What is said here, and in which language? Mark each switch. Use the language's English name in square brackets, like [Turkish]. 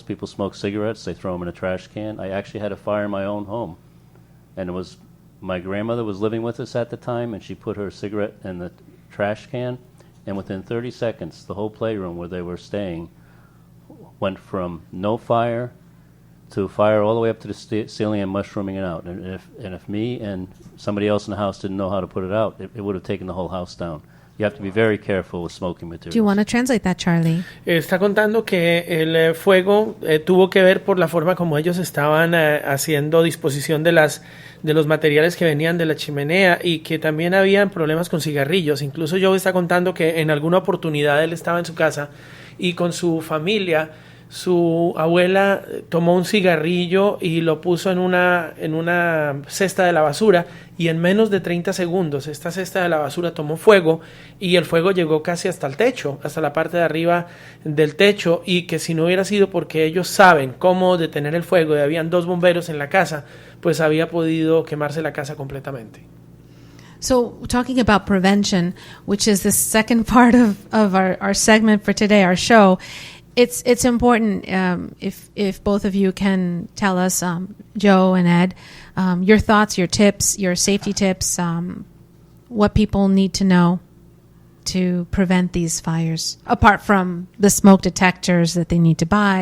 [English] People smoke cigarettes, they throw them in a trash can. I actually had a fire in my own home, and it was my grandmother was living with us at the time, and she put her cigarette in the trash can, and within 30 seconds, the whole playroom where they were staying went from no fire to fire all the way up to the ceiling and mushrooming it out. And if me and somebody else in the house didn't know how to put it out, it would have taken the whole house down. You have to be very careful with smoking materials. Do you want to translate that, Charlie? [Spanish] Está contando que el fuego tuvo que ver por la forma como ellos estaban haciendo disposición de los materiales que venían de la chimenea y que también habían problemas con cigarrillos. Incluso Joe está contando que en alguna oportunidad él estaba en su casa y con su familia, su abuela tomó un cigarrillo y lo puso en una cesta de la basura, y en menos de 30 segundos esta cesta de la basura tomó fuego y el fuego llegó casi hasta el techo, hasta la parte de arriba del techo, y que si no hubiera sido porque ellos saben cómo detener el fuego y habían 2 bomberos en la casa, pues había podido quemarse la casa completamente. [English] So, talking about prevention, which is the second part of our segment for today, our show, it's important if both of you can tell us, Joe and Ed, your thoughts, your tips, your safety tips, what people need to know to prevent these fires, apart from the smoke detectors that they need to buy.